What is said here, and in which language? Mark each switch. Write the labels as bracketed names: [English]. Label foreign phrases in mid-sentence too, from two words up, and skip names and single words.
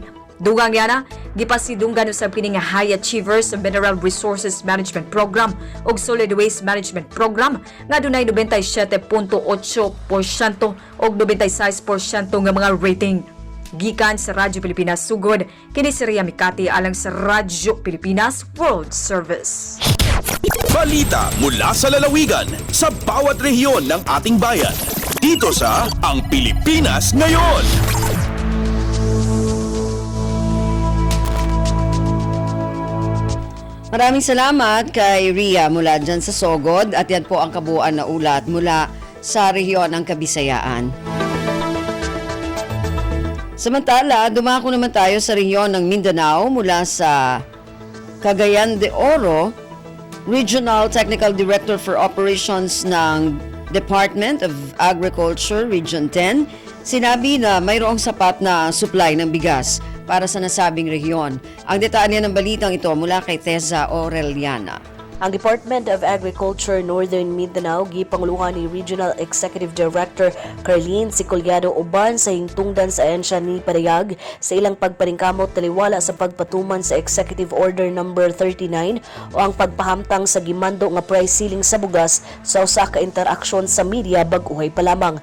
[Cebuano] Dugang yana, gipasidunggan usab kini nga [English] high achievers [Cebuano] sa Mineral Resources Management Program ug Solid Waste Management Program nga dunay 97.8% ug 96% nga mga rating. Gikan sa Radyo Pilipinas Sugod, kini si Ria Mikati alang sa Radyo Pilipinas World Service. [Filipino] Balita mula sa lalawigan sa bawat rehiyon ng ating bayan. Dito sa Ang Pilipinas Ngayon. Maraming salamat kay Ria mula dyan sa Sogod at yan po ang kabuuan na ulat mula sa rehiyon ng Kabisayaan. Samantala, dumako naman tayo sa rehiyon ng Mindanao mula sa Cagayan de Oro. Regional Technical Director for Operations ng Department of Agriculture, Region 10, sinabi na mayroong sapat na supply ng bigas para sa nasabing rehiyon. Ang detalye ng balitang ito mula kay Teza Aureliana. [Cebuano] Ang Department of Agriculture Northern Mindanao gipanguluhan ni Regional Executive Director Carlene Sicollado uban sa hingtungdan sa ahensya ni Parayag sa ilang pagpaningkamot taliwala sa pagpatuman sa Executive Order No. 39 o ang pagpahamtang sa gimando nga price ceiling sa bugas sa usa ka interaksyon sa media bag-uhay pa lamang.